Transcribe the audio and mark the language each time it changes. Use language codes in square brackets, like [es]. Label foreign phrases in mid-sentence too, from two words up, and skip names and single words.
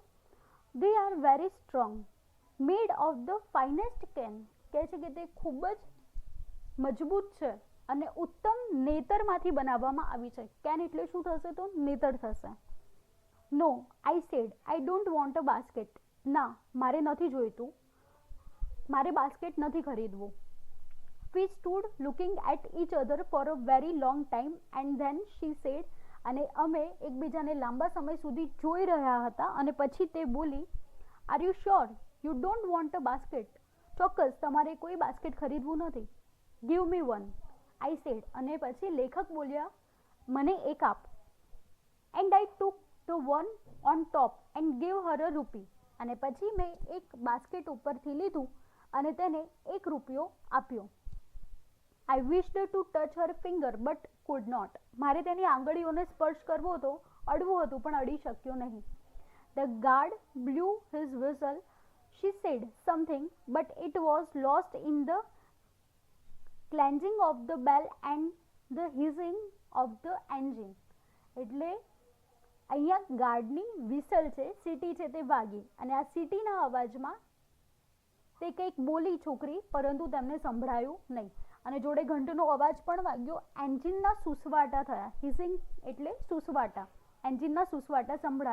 [en] They are very strong, made of the finest cane, [gu] કહે છે કે તે ખૂબ જ મજબૂત છે અને ઉત્તમ નેતરમાંથી બનાવવામાં આવી છે. કેન એટલે શું થશે તો નેતર થશે. [en] No, I said, I don't want a basket, [gu] ના મારે નથી જોઈતું, મારે બાસ્કેટ નથી ખરીદવું. [en] We stood looking at each other for a very long time and then she said, [gu] અને અમે એકબીજાને લાંબા સમય સુધી જોઈ રહ્યા હતા અને પછી તે બોલી, [en] Are you sure you don't want a basket? [gu] ચોક્કસ તમારે કોઈ બાસ્કેટ ખરીદવું નથી. [en] Give me one, I said, [gu] અને પછી લેખક બોલ્યા, મને એક આપ. [en] And I took the one on top and gave her a rupee, [gu] અને પછી મેં એક બાસ્કેટ ઉપરથી લીધું અને તેને ₹1 આપ્યો. [en] I wished to touch her finger but could not. [gu] મારે તેની આંગળીઓને સ્પર્શ કરવો હતો, અડવું હતું પણ અડી શક્યો નહીં. [en] The guard blew his whistle. She said something but it was lost in the clanging of the bell and the hissing of the engine. [gu] એટલે અહીંયા ગાર્ડની વિસલ છે, સીટી છે તે વાગી અને આ સીટીના અવાજમાં તે કંઈક બોલી છોકરી, પરંતુ તેમને સંભળાયું નહીં. અને જોડે ઘંટનો અવાજ પણ વાગ્યો. એન્જિનના સુસવાટા થયા. હિસિંગ એટલે સુસવાટા, એન્જિનના સુસવાટા સંભળાયા.